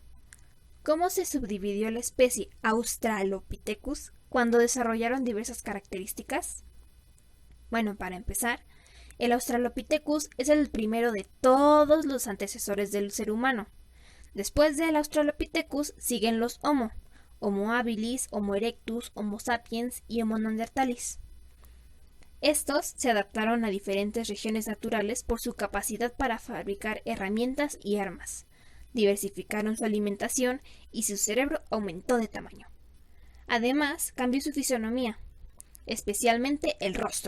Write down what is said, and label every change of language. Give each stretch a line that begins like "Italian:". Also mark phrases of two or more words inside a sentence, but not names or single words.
Spanish: ¿Cómo se subdividió la especie Australopithecus cuando desarrollaron diversas características? Bueno, para empezar, el Australopithecus es el primero de todos los antecesores del ser humano. Después del Australopithecus siguen los Homo, Homo habilis, Homo erectus, Homo sapiens y Homo neanderthalis. Estos se adaptaron a diferentes regiones naturales por su capacidad para fabricar herramientas y armas. Diversificaron su alimentación y su cerebro aumentó de tamaño. Además, cambió su fisonomía, especialmente el rostro.